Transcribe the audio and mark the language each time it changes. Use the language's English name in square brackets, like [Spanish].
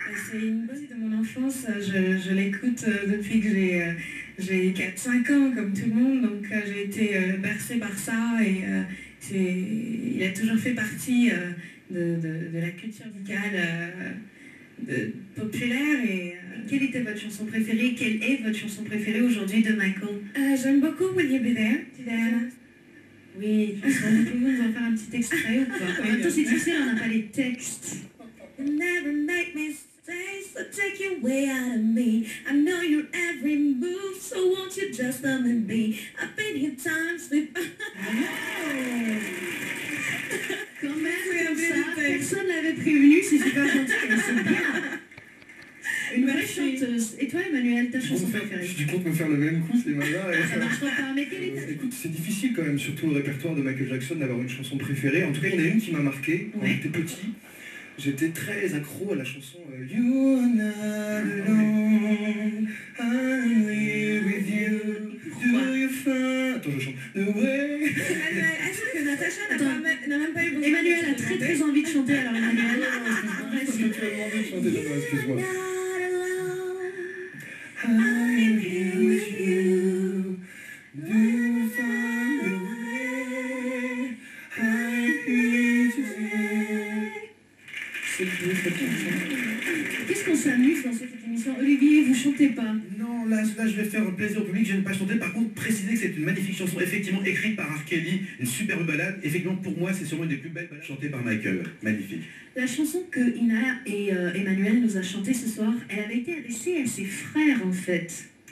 [French] C'est une partie de mon enfance, je l'écoute depuis que j'ai 4-5 ans comme tout le monde, donc j'ai été bercée par ça et il a toujours fait partie de la culture musicale populaire. Et Quelle était votre chanson préférée? Quelle est votre chanson préférée aujourd'hui de Michael? j'aime beaucoup Will You Be There, Diana. Oui, pouvez-vous nous en faire un petit extrait ou pas? En même temps, c'est difficile, on n'a pas les textes. [English] You'll never make me stay, so take your way out of me. I know your every move, so won't you just let me be? I've been here times with... [French] Quand même, comme ça, personne l'avait prévenu, c'est super gentil, mais c'est bien. Une vraie chanteuse. Et toi, Emmanuel, ta chanson préférée? Je compte me faire le même coup, c'est malin. Ça marchera pas, mais quelle est ta... Écoute, c'est difficile quand même, surtout le répertoire de Michael Jackson, d'avoir une chanson préférée. En tout cas, il y en a une qui m'a marqué quand Ouais. j'étais petit. J'étais très accro à la chanson [English] You are not alone, I'm here with you, do you find... [French] Attends, je chante. [English] The way... [French] Est-ce que Natacha n'a même pas eu besoin Emmanuel de a très très envie de chanter, alors Emmanuel, Parce que tu m'as demandé de chanter, non, excuse-moi. [English] Not alone. I'm here with you, do you find the way, I'm here to stay. [French] C'est le plus cette chanson. qu'est-ce qu'on s'amuse dans cette émission? Olivier, vous chantez pas? Non, là, je vais faire plaisir au public, je n'aime pas chanter. Par contre, préciser que c'est une magnifique chanson, effectivement écrite par R. Kelly, une superbe balade. Effectivement, pour moi, c'est sûrement une des plus belles balades chantées par Michael. Magnifique. La chanson que Ina et Emmanuel nous a chantée ce soir, elle avait été adressée à ses frères en fait.